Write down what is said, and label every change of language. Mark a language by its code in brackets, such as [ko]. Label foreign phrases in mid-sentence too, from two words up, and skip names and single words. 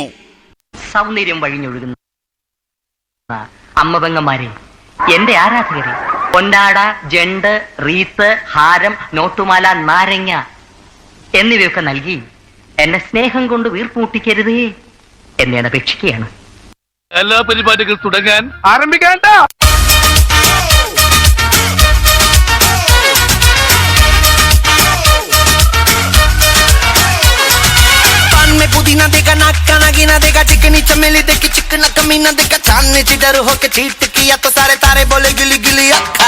[ml] സൗന്ദര്യം വഴിഞ്ഞൊഴുകുന്ന അമ്മപെങ്ങന്മാരെ, എന്റെ ആരാധകരെ, പൊന്നാട, ജണ്ട്, റീത്ത്, ഹാരം, നോട്ടുമാല, നാരങ്ങ എന്നിവയൊക്കെ നൽകി എന്നെ സ്നേഹം കൊണ്ട് വീർപ്പൂട്ടിക്കരുതേ എന്ന് ഞാൻ അപേക്ഷിക്കുകയാണ്. എല്ലാ പരിപാടികൾ തുടങ്ങാൻ ആരംഭിക്കാൻ. [hi] पुदीना देखा, नाका नागिना देखा, चिकनी चमेली देखी, चिकना कमीना देखा, चांदनी चिडर होके चीट किया तो सारे तारे बोले गिली गिली अक्खा.